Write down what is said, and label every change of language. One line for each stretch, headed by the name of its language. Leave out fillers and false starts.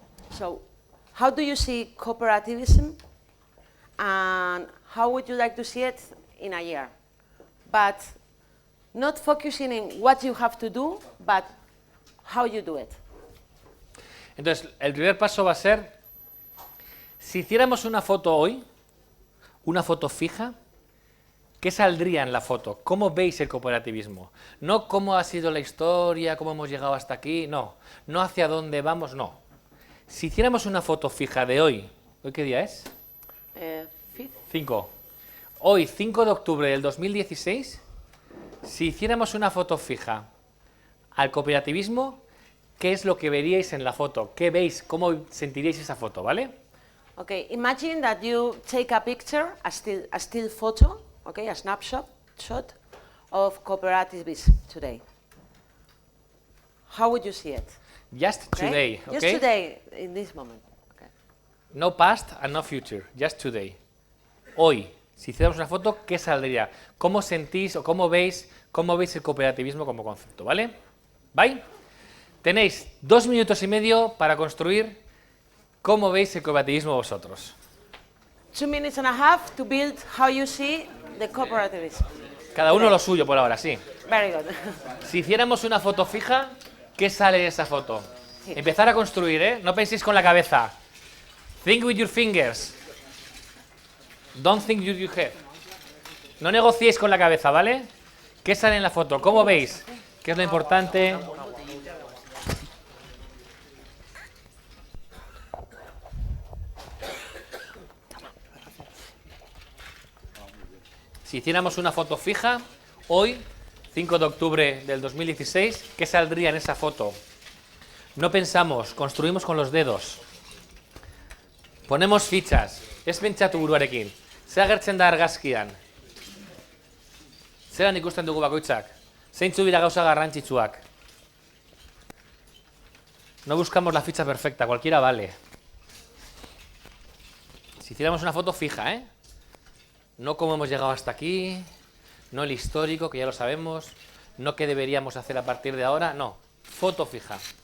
English: So, how do you see cooperativism, and how would you like to see it in a year? But not focusing in what you have to do, but how you do it.
Spanish: Entonces, el primer paso va a ser, si hiciéramos una foto hoy, una foto fija, ¿qué saldría en la foto? ¿Cómo veis el cooperativismo? No cómo ha sido la historia, cómo hemos llegado hasta aquí, no. No hacia dónde vamos, no. Si hiciéramos una foto fija de hoy, ¿hoy qué día es? 5. Hoy, 5 de octubre del 2016, si hiciéramos una foto fija al cooperativismo, ¿qué es lo que veríais en la foto? ¿Qué veis? ¿Cómo sentiríais esa foto? ¿Vale?
English: Okay, imagine that you take a picture, a still photo, okay, a snapshot of cooperativism today. How would you see it? Just today, okay? Just today, in this moment. Okay. No past and no future, just today.
Spanish: Hoy, si hiciéramos una foto, ¿qué saldría? ¿Cómo sentís o cómo veis el cooperativismo como concepto? ¿Vale? ¿Bye? Tenéis 2 minutos y medio para construir cómo veis el cooperativismo vosotros.
English: 2 minutes and a half to build how you see the cooperativism.
Spanish: Cada uno lo suyo por ahora, sí.
English: Very good.
Spanish: Si hiciéramos una foto fija, ¿qué sale de esa foto? Sí. Empezar a construir, ¿eh? No penséis con la cabeza.
English: Think with your fingers. Don't think with your head.
Spanish: No negociéis con la cabeza, ¿vale? ¿Qué sale en la foto? ¿Cómo veis? ¿Qué es lo importante? Si hiciéramos una foto fija, hoy, 5 de octubre del 2016, ¿qué saldría en esa foto? No pensamos, construimos con los dedos. Ponemos fichas.
Basque: Ez pentsatu buruarekin. Ze agertzen da argazkian? Zeran ikusten dugu bakoitzak? Zeintzu dira gauza garrantzitsuak?
Spanish: No buscamos la ficha perfecta, cualquiera vale. Si hiciéramos una foto fija, ¿eh? No cómo hemos llegado hasta aquí, no el histórico, que ya lo sabemos, no qué deberíamos hacer a partir de ahora, no, foto fija.